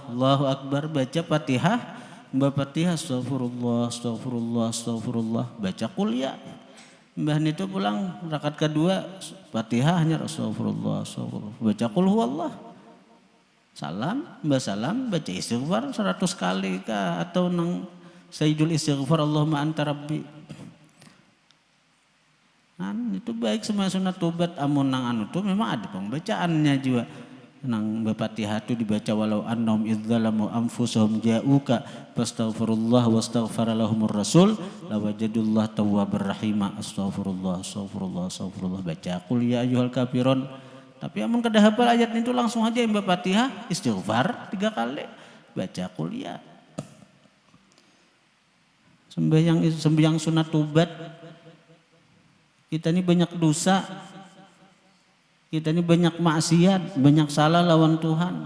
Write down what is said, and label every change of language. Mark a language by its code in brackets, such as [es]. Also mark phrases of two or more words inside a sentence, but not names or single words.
[ar] الله أكبر, [bjn] baca Fatihah, baca Fatihah [ar] أستغفر الله أستغفر الله أستغفر الله, [bjn] baca kuliah. Mbah itu pulang rakaat kedua Fatihah hanya [ar] أستغفر الله أستغفر الله, [bjn] baca [ar] قل هو الله. [bjn] Salam, mbah salam, baca istighfar 100 kali kah atau nang [ar] سيد الاستغفار اللهم أنت ربي. [bjn] Itu baik semua sunat tobat, amun nang anu tuh memang ada pembacaannya juga. Nang Fatihah itu dibaca [ar] ولو أنهم إذ ظلموا أنفسهم جاءوك فاستغفروا الله واستغفر لهم الرسول لوجدوا الله توابا رحيما. أستغفر الله أستغفر الله أستغفر الله, [bjn] baca [ar] قل يا أيها الكافرون. [bjn] Tapi amun kada hafal ayat itu langsung aja yang Fatihah istighfar 3 kali, baca [ar] قل يا. [bjn] Sembahyang sunat tobat. Kita ini banyak dosa, kita ini banyak maksiat, banyak salah lawan Tuhan.